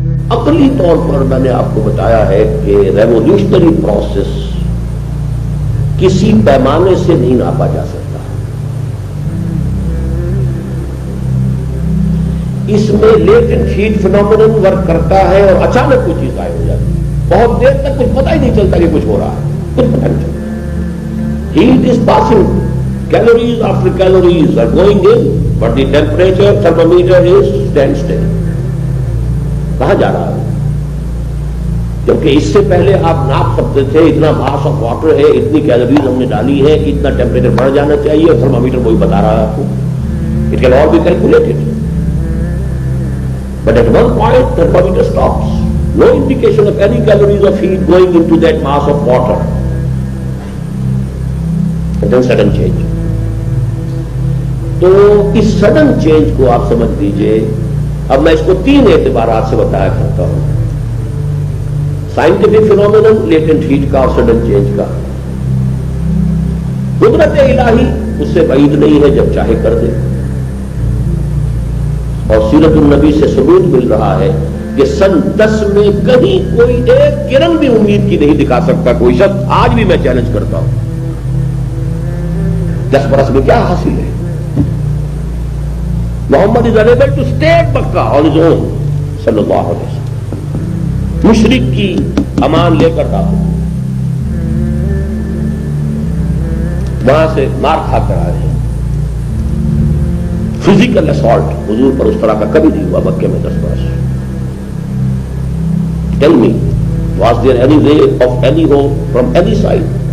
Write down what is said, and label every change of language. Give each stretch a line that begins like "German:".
Urdu: عقلی طور پر میں نے آپ کو بتایا ہے کہ ریولیوشنری پروسیس کسی پیمانے سے نہیں ناپا جا سکتا. اس میں لیٹنٹ ہیٹ فینومینن ورک کرتا ہے اور اچانک کوئی چیز غائب ہو جاتی ہے. بہت دیر تک کچھ پتہ ہی نہیں چلتا کہ کچھ ہو رہا ہے, کچھ پتہ نہیں چلتا.
English: It is passing. Calories after calories are going in, but the temperature thermometer is standstill.
Urdu: کہاں جا رہا ہے؟ کیونکہ اس سے پہلے آپ ناپ سکتے تھے اتنا ماس آف واٹر ہے، اتنی کیلوریز ہم نے ڈالی ہے کہ اتنا ٹیمپریچر بڑھ جانا چاہیے، اور تھرمامیٹر وہی بتا رہا ہے آپ کو.
English: It can all be calculated. But at one point, the thermometer stops. No indication of any calories of heat going into that mass of water. And then sudden change.
Urdu: تو اس سڈن چینج کو آپ سمجھ لیجئے. اب میں اس کو 3 اعتبارات سے بتایا کرتا ہوں: سائنٹیفک فینومینن لیٹنٹ ہیٹ کا اور سڈن چینج کا. قدرت الہی اس سے بعید نہیں ہے، جب چاہے کر دے. اور سیرت النبی سے ثبوت مل رہا ہے کہ سن 10 میں کہیں کوئی ایک کرن بھی امید کی نہیں دکھا سکتا کوئی شخص. آج بھی میں چیلنج کرتا ہوں، 10 برس میں کیا حاصل ہے؟ محمد
English: is unable to stay at Makkah on his own
Urdu: صلی اللہ علیہ وسلم. مشرک کی امان لے کر داخل، وہاں سے مار کھا کر آئے ہیں. فزیکل اسالٹ حضور پر اس طرح کا کبھی نہیں ہوا مکے میں 10 برس.
English: Tell me, was there any ray of any hope from any side?